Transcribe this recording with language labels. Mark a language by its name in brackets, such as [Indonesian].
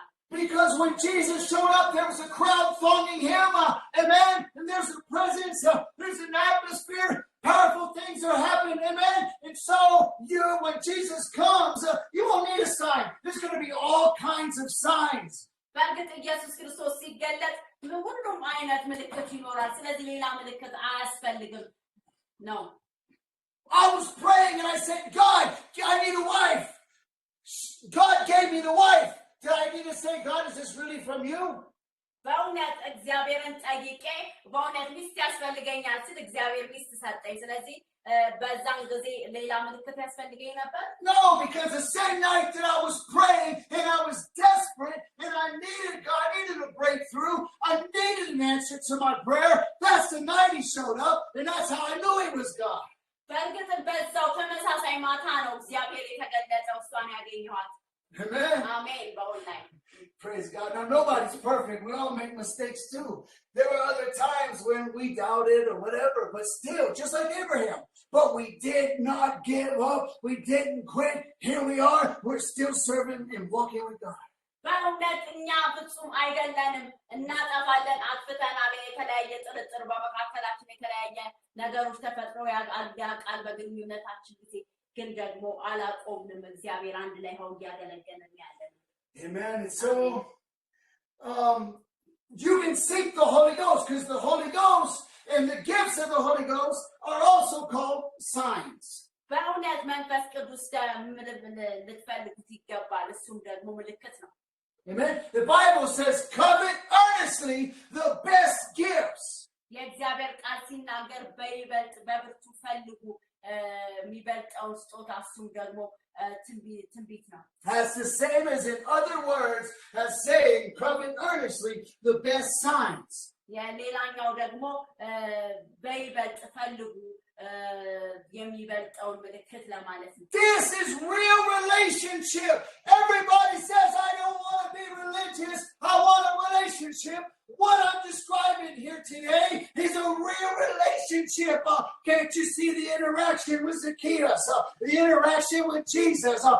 [English] Because when Jesus showed up, there was a crowd thronging him, amen, and there's a presence, there's an atmosphere, powerful things are happening, amen, and so when Jesus comes, you won't need a sign. There's going to be all kinds of signs. [Amharic] በእርግጥ ኢየሱስ ክርስቶስ ሲገለጥ ሁሉም አይነት ምልክት ይኖራል ስለዚህ ሌላ ምልክት አያስፈልግም ነው [English] I was praying and I said God I need a wife God gave me the wife did I need to say God is this really from you [Amharic] በእውነት እግዚአብሔርን ጠይቄ በእውነት ሚስት ያስፈልገኛል ስለ እግዚአብሔር ሚስት ሰጠኝ ስለዚህ በዛን ጊዜ ሌላ ምልክት ያስፈልገኝ ነበር [English] No because the same night that I was praying and I was desperate and I needed God I needed a breakthrough I needed an answer to my prayer that's the night he showed up and that's how I knew he was God [Amharic] በእርግጥ በዛው ተመሳሳይ ማታ ነው እግዚአብሔር የተገለጠው እሷን ያገኘኋት [English] Amen [Amharic] አሜን በእውነት [English] Praise God. Now, nobody's perfect. We all make mistakes too. There were other times when we doubted or whatever, but still, just like Abraham. But we did not give up. We didn't quit. Here we are. We're still serving and walking with God. [Amharic] በእውነት እኛ ፍጹም አይደለንም እናጠፋለን አጥፍተናል የተለያየ ጥርጥር በመካከላችን የተለያየ ነገሮች ተፈጥረው ያቃል በግንኙነታችን ጊዜ ግን ደግሞ አላቆምንም እግዚአብሔር አንድ ላይ ሆኖ ያገለገለን ያለን [English] Amen. And so, you can seek the Holy Ghost because the Holy Ghost and the gifts of the Holy Ghost are also called signs. [Amharic] በእውነት መንፈስ ቅዱስ ልትፈልጉት ይገባል እሱም ደግሞ ምልክት ነው [English] Amen. The Bible says, covet earnestly the best gifts. [Amharic] የእግዚአብሔር ቃል ሲናገር በይበልጥ በብርቱ ፈልጉ የሚበልጠውን ስጦታ እሱም ደግሞ ትንቢት ነው [English] That's the same as in other words as saying covet earnestly the best signs. [Amharic] የሌላኛው ደግሞ በይበልጥ ፈልጉ የሚበልጠውን ምልክት ለማለት ነው [English] This is real relationship. Everybody says I don't want to be religious. I want a relationship. What I'm describing here today is a real relationship. Can't you see the interaction with Zacchaeus? The interaction with Jesus.